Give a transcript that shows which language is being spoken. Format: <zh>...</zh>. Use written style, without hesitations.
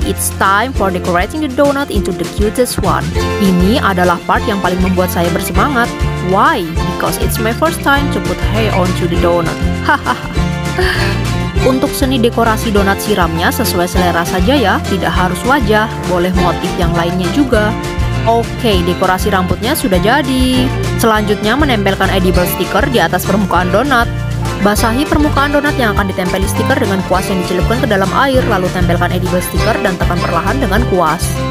<en>It's time for decorating the donut into the cutest one.</en> <id>Ini adalah part yang paling membuat saya bersemangat.</id> <en>Why? Because it's my first time to put hair onto the donut. Hahaha.</en> <id>Untuk seni dekorasi donat siramnya sesuai selera saja ya, tidak harus wajah, boleh motif yang lainnya juga. Oke, dekorasi rambutnya sudah jadi. Selanjutnya menempelkan edible sticker di atas permukaan donat. Basahi permukaan donat yang akan ditempeli stiker dengan kuas yang dicelupkan ke dalam air, lalu tempelkan edible stiker dan tekan perlahan dengan kuas.</id>